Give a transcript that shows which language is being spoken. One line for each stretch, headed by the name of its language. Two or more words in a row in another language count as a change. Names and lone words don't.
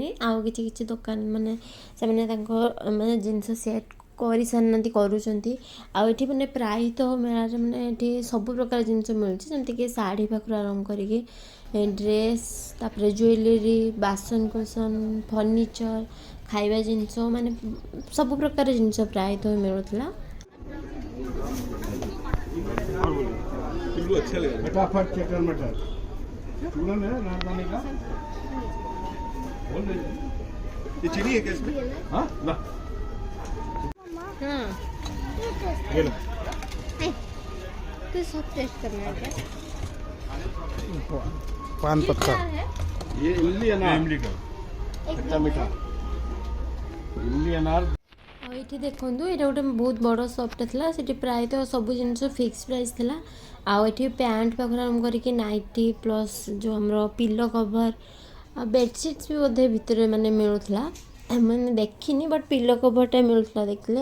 Odia: ଆଉ କିଛି କିଛି ଦୋକାନ ମାନେ ସେମାନେ ତାଙ୍କ ମାନେ ଜିନିଷ ସେଟ୍ କରିସାରିନାହାନ୍ତି, କରୁଛନ୍ତି। ଆଉ ଏଠି ମାନେ ପ୍ରାୟତଃ ମେଳାରେ ମାନେ ଏଠି ସବୁ ପ୍ରକାର ଜିନିଷ ମିଳୁଛି, ଯେମିତିକି ଶାଢ଼ୀ ପାଖରୁ ଆରମ୍ଭ କରିକି ଡ୍ରେସ୍, ତାପରେ ଜୁଏଲେରୀ, ବାସନକୁସନ, ଫର୍ଣ୍ଣିଚର, ଖାଇବା ଜିନିଷ, ମାନେ ସବୁ ପ୍ରକାର ଜିନିଷ ପ୍ରାୟତଃ ମିଳୁଥିଲା।
Hindi: फटाफट चटर मटर चूरन है नारदाने का बोल दे। ये चीनी है क्या इसमें? हाँ ला ये लो। तो सब टेस्ट करना है क्या? पान पत्ता ये इमली अनार, इमली का खट्टा मीठा इमली अनार।
Odia: ଆଉ ଏଠି ଦେଖନ୍ତୁ ଏଇଟା ଗୋଟେ ବହୁତ ବଡ଼ ସପ୍ଟା ଥିଲା, ସେଠି ପ୍ରାୟତଃ ସବୁ ଜିନିଷ
English: fix price
Odia: ଥିଲା। ଆଉ ଏଠି ପ୍ୟାଣ୍ଟ ପାଖରୁ ଆରମ୍ଭ କରିକି ନାଇଟି ପ୍ଲସ୍ ଯେଉଁ ଆମର
English: pillow cover
Odia: ଆଉ ବେଡ଼ସିଟ୍ସ ବି ବୋଧେ ଭିତରେ ମାନେ ମିଳୁଥିଲା, ମାନେ ଦେଖିନି ବଟ୍
English: pillow cover
Odia: ମିଳୁଥିଲା ଦେଖିଲେ।